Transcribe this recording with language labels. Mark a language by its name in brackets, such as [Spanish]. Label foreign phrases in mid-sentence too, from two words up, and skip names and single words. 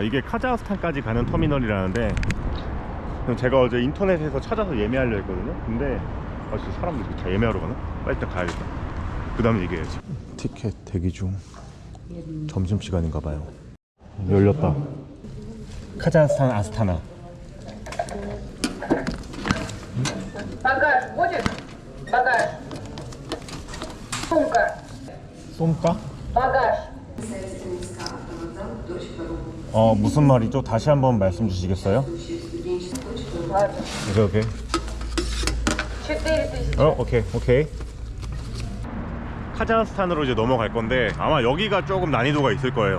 [Korean] 이게 카자흐스탄까지 가는 터미널이라는데 제가 어제 인터넷에서 찾아서 예매하려 했거든요. 근데 진짜 사람들이 다 예매하러 가나? 빨리 일단 가야겠다. 그 다음에 얘기해야지. 티켓 대기 중. 점심시간인가봐요. 열렸다. 카자흐스탄 아스타나. [Russian] Багаж будет? Багаж. Сумка. [Korean] 쏨까? [Russian] Багаж. [Korean] 무슨 말이죠? 다시 한번 말씀 주시겠어요? [Russian] Ладно. [Korean] 오케이. 4000. 오케이. 카자흐스탄으로 이제 넘어갈 건데 아마 여기가 조금 난이도가 있을 거예요.